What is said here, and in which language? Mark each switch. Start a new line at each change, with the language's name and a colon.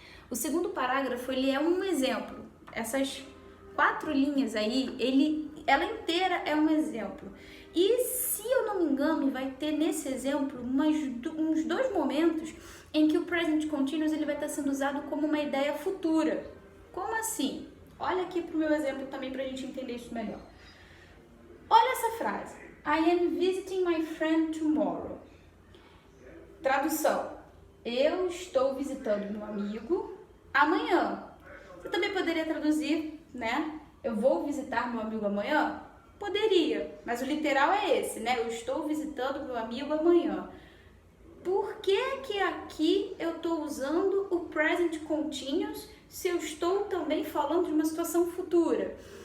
Portuguese: O segundo parágrafo, ele é um exemplo. Essas 4 linhas aí, ela inteira é um exemplo. E se eu não me engano, vai ter nesse exemplo uns 2 momentos em que o present continuous ele vai estar sendo usado como uma ideia futura. Como assim? Olha aqui para o meu exemplo também para a gente entender isso melhor. Olha essa frase.
English: I am visiting my friend tomorrow.
Portuguese: Tradução. Eu estou visitando meu amigo amanhã. Você também poderia traduzir, né? Eu vou visitar meu amigo amanhã? Poderia, mas o literal é esse, né? Eu estou visitando meu amigo amanhã. Por que que aqui eu estou usando o present continuous se eu estou também falando de uma situação futura?